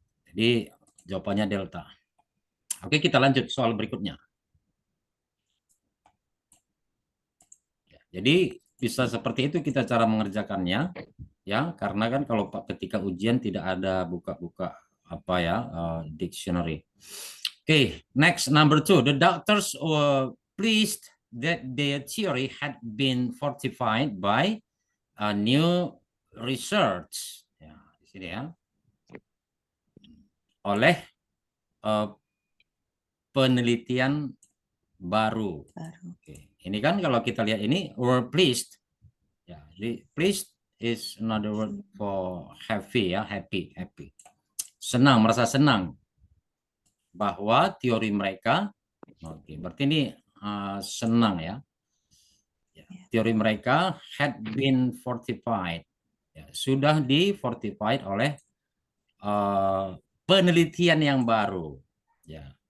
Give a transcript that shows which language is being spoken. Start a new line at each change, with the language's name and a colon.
Indonesian: Jadi jawabannya delta. Oke, kita lanjut soal berikutnya. Jadi bisa seperti itu kita cara mengerjakannya, ya, karena kan kalau ketika ujian tidak ada buka-buka apa ya, dictionary.
English: Okay, next number 2. The doctors were pleased that their theory had been fortified by a new research.
Indonesian: Ya, di sini ya. Oleh penelitian baru. Oke. Ini kan kalau kita lihat ini
English: were pleased. Ya,
Indonesian: jadi
English: pleased is another word for happy ya, happy.
Indonesian: Senang, merasa senang bahwa teori mereka, oke, berarti ini senang ya. Teori mereka
English: had been fortified,
Indonesian: ya, sudah di-fortified oleh penelitian yang baru, ya.